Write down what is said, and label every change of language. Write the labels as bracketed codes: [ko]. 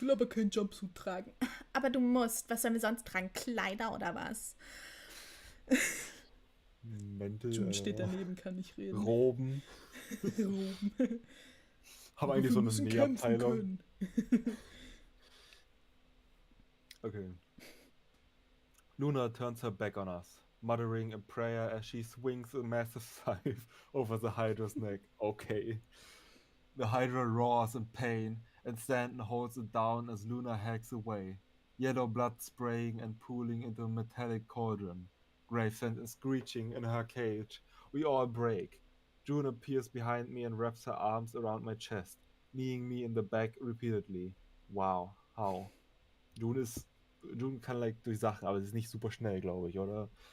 [de] will aber keinen Jumpsuit tragen. Aber du musst. Was sollen wir sonst tragen? Kleider oder was? Mäntel. June steht daneben, kann nicht reden. Roben. Roben. Haben eigentlich so eine Nähabteilung. Okay. [en] Luna turns her back on us, muttering a prayer as she swings a massive scythe over the Hydra's neck. Okay. The Hydra roars in pain, and Stanton holds it down as Luna hacks away, yellow blood spraying and pooling into a metallic cauldron. Gravesend is screeching in her cage. We all break. June appears behind me and wraps her arms around my chest, kneeing me in the back repeatedly. Wow, how? [de] June kann like durch Sachen, aber sie ist nicht super schnell, glaube ich, oder?